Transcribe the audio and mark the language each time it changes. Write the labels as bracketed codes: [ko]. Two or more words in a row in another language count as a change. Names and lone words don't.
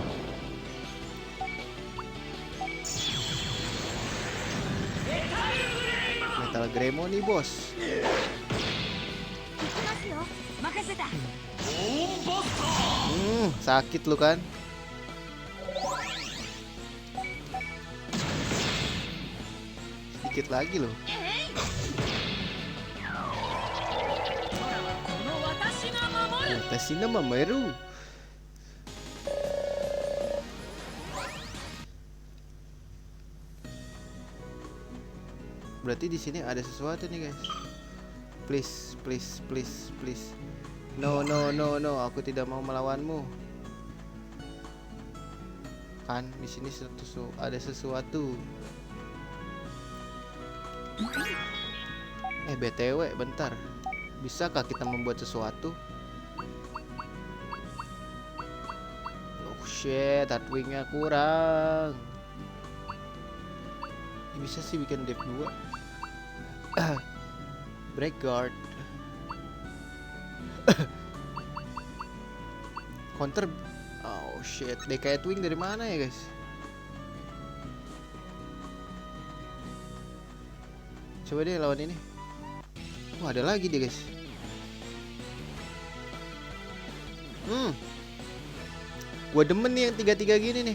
[id] Metal Gremo nih bos. Sakit lu kan? Sedikit lagi loh. [ja] 私の守る. [id] Berarti di sini ada sesuatu nih guys. [en] Please, please, please, please. No, no, no, no. [id] Aku tidak mau melawanmu. Kan di sini ada sesuatu. BTW, bentar. Bisakah kita membuat sesuatu? [en] Oh shit, [id] hardwingnya kurang. Bisa sih bikin dev 2. [en] Break guard. [id] Counter. [en] Oh shit, [id] DK Twing dari mana ya guys? Coba deh lawan ini. Wah, ada lagi dia guys. Gua demen nih yang 3-3 gini nih.